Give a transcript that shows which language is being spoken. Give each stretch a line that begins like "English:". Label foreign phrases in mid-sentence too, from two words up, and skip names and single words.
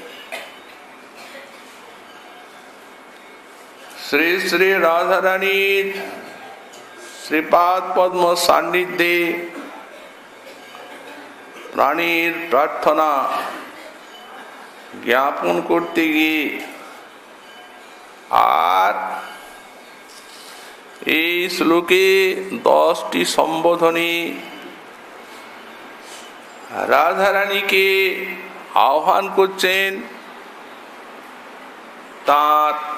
Sanskrit: श्री श्री राधा रानी श्रीपाद पद्म सान्निध्ये
Bangla: প্রাণীর প্রার্থনা জ্ঞাপন করতে गিয়ে আর এই শ্লোকে 10টি সম্বোধনী রাধা রানীকে আহ্বান করছেন তার